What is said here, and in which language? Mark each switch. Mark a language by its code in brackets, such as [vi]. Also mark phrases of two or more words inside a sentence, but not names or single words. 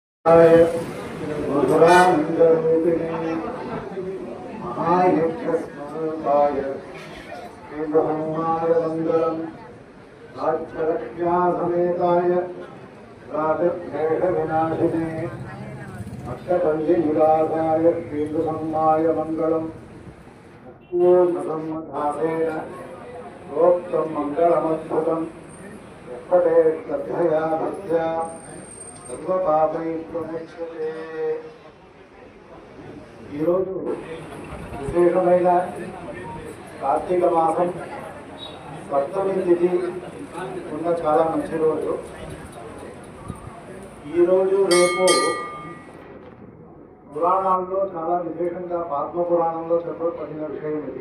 [sa] मधुरानन्दरूपिणे महायज्ञस्वरूपाय श्रीब्रह्माय मङ्गलम् राज्यरक्षासमेताय राजद्वेषविनाशिने अष्टपल्लिनिवासाय श्रीब्रह्माय मङ्गलम् पूर्णसम्मधानेन प्रोक्तं मङ्गलमद्भुतम् यत्पठे श्रद्धया भक्त्या [te] ఈరోజు విశేషమైన కార్తీక మాసం సప్తమి తిథి ఉన్న చాలా మంచి రోజు. ఈరోజు రేపు పురాణాల్లో చాలా విశేషంగా పద్మ పురాణంలో చెప్పబడిన విషయం ఇది.